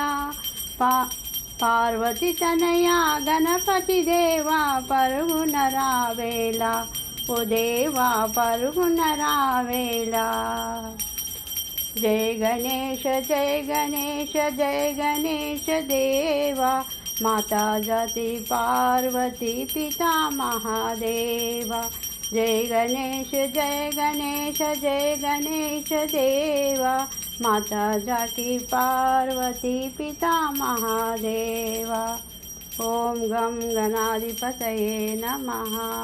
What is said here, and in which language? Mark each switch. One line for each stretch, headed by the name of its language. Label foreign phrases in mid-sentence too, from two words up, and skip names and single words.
Telugu: పార్వతి తనయా గణపతి దేవా పరుగున రావేలా, ఓ దేవా పరుగున రావేలా.
Hindi: जय गणेश जय गणेश जय गणेश देवा, माता जाती पार्वती पिता महादेवा. जय गणेश जय गणेश देवा, माता जाकी पार्वती पिता महादेवा.
Sanskrit: ओम गम गणाधिपतये नमः.